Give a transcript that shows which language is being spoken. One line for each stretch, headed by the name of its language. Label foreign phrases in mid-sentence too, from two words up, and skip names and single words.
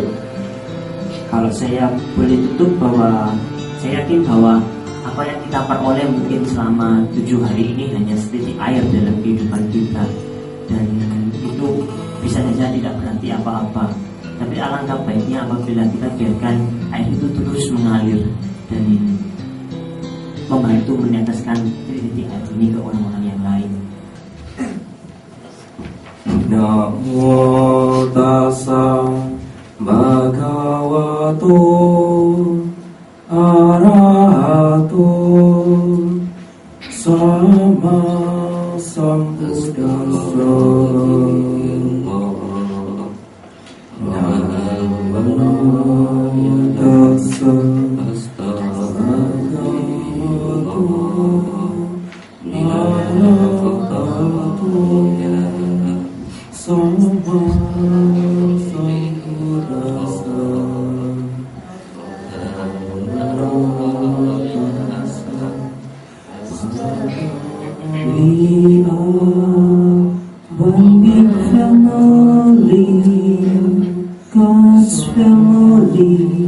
Indonesian: Kalau saya boleh tutup bahwa saya yakin bahwa apa yang kita peroleh mungkin selama 7 hari ini hanya setitik air dalam kehidupan kita, dan itu bisa saja tidak berarti apa-apa. Tapi alangkah baiknya apabila kita biarkan air itu terus mengalir dan membantu meneteskan titik air ini ke orang-orang yang lain.
Pali: Namo tassa bhagavato arahato sama sambuddhassa. Namo tassa bhagavato arahato sama sambuddhassa.
English: We are one big family, God's family.